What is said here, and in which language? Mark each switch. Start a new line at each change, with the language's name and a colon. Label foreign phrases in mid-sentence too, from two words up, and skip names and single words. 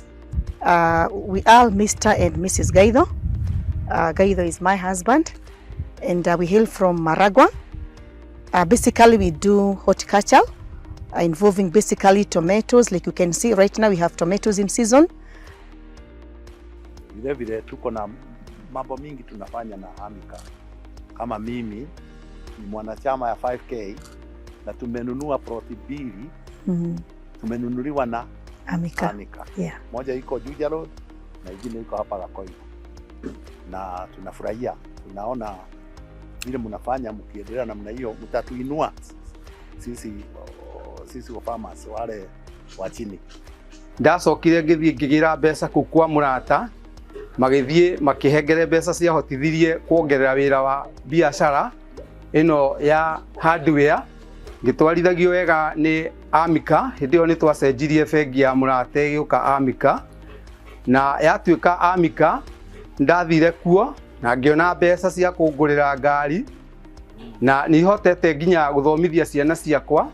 English: We are Mr. and Mrs. Gaido. Gaido is my husband, and we hail from Maragua. Basically, we do horticulture, involving basically tomatoes. Like you can see right now, we have tomatoes in season.
Swahili: Vile vile tuko na mambo mingi tunafanya na Amika. Kama mimi ni mwanachama ya 5K na tumenunua ploti mbili. Tumenunuliwa na Amika. Yeah. Moja iko Juja Road na ingine iko hapa Gakoigo. Na tunafurahia. Tunaona vile mnafanya, mkiendelea namna hiyo mtatuinua sisi wa farmers wale wa chini.
Kikuyu: Ndacokire ngĩgira mbeca kwa mũrata, magĩthiĩ makĩhengere mbeca cia hotithirie kuongerera wĩra wa biashara ĩno ya hardware ngĩtwarithagio wega nĩ Amica. Hĩndĩ ĩyo nĩ twacenjirie bengi ya mũrata ĩgĩũka Amica, na yatuĩka Amica ndathire kuo na ngĩona mbeca cia kũngũrĩra ngari, na nĩ hotete nginya gũthomithia ciana ciakwa.